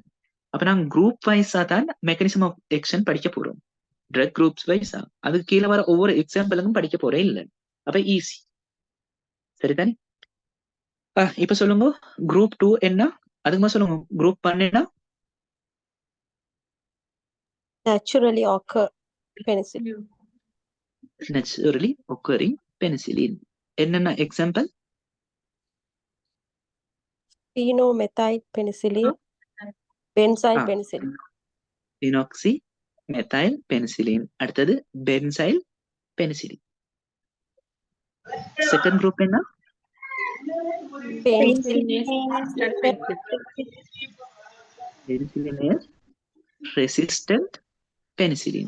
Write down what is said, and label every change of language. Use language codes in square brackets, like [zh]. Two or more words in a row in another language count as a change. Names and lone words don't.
[ta] அப்ப நாங்க குரூப் வைஸா தான் [en] mechanism of action [ta] படிக்க போறோம். [en] drug groups [ta] வைஸா அதுக்கு கீழே வர ஒவ்வொரு எக்ஸாம்பிளுக்கும் படிக்க போறே இல்லை. அப்ப ஈஸி. சரிதானே? இப்ப சொல்லுங்க, குரூப் 2 என்ன? அதுக்குமா சொல்லுங்க. குரூப் 1 என்ன? [en] Naturally occur penicillin. Naturally occurring penicillin. [ta] என்னென்ன எக்ஸாம்பிள்? [en] Phenomethyl penicillin, benzyl penicillin. phenoxymethyl penicillin. [ta] அடுத்தது [en] benzyl penicillin. second group [ta] என்ன? [en] penicillin resistant penicillin.